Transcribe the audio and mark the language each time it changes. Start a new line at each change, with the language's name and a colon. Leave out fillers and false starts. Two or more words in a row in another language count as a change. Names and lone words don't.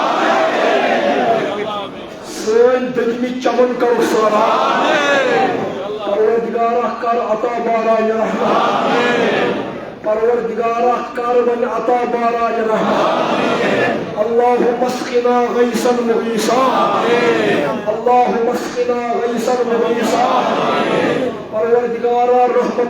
Kashmiri: سٲنۍ دٔدمٕتۍ چمن کرو سٲران پروردگارا کر عطا بارانہِ رحمت پروردگارا کر وۄنۍ عطا بارانہِ
Arabic: رحمت اللهم اسقنا غيثا مغيثا اللهم اسقنا غيثا مغيثا
Kashmiri: پروردگارا رحمت